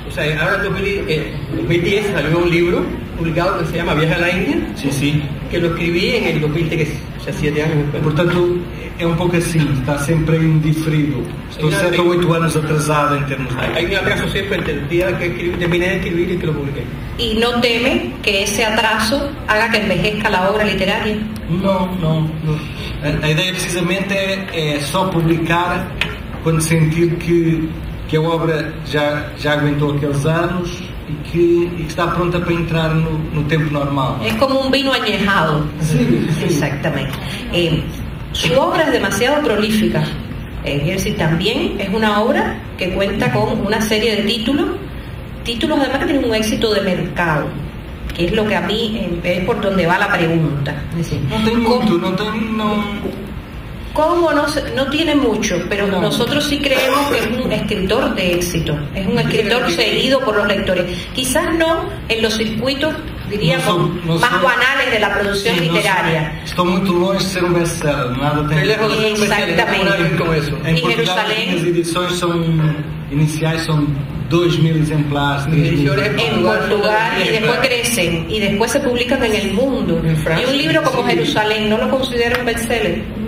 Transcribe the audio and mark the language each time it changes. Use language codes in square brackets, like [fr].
[es] O sea, ahora en 2010 salió un libro publicado que se llama Viaje a la India, [pt] Sim, sim. [es] que lo escribí en el 2003, o sea, 7 años después. [pt] Portanto, é pouco assim, está sempre indiferido. Estou 7 ou 8 anos atrasado em termos de... [es] Hay un atraso siempre entre el día que terminé de escribir y que lo publiqué. ¿Y no teme que ese atraso haga que envejezca la obra literaria? [pt] Não. A ideia precisamente é só publicar quando sentir que a obra já aguentou aqueles anos e que está pronta para entrar no tempo normal. [es] Es como un vino añejado. Sí. Exactamente. Su obra es demasiado prolífica. Es decir, también es una obra que cuenta con una serie de títulos además que tienen un éxito de mercado, que es lo que a mí es por donde va la pregunta. Es decir, [pt] Não tem muito, não... [es] ¿Cómo no tiene mucho? Pero No. nosotros sí creemos que es un escritor de éxito, es un escritor seguido por los lectores. Quizás no en los circuitos, diríamos, más banales de la producción literaria. [pt] Estou muito longe de ser best-seller, nada tem... [es] Estoy lejos de ser un bestseller, no tengo nada que ver con eso. [pt] Em E Portugal, Jerusalém? as edições iniciais são 2.000 exemplares, 3.000. [es] En Portugal y después crecen y después se publican en el mundo. En Francia, Y un libro como sí. Jerusalén, ¿no lo considera un bestseller?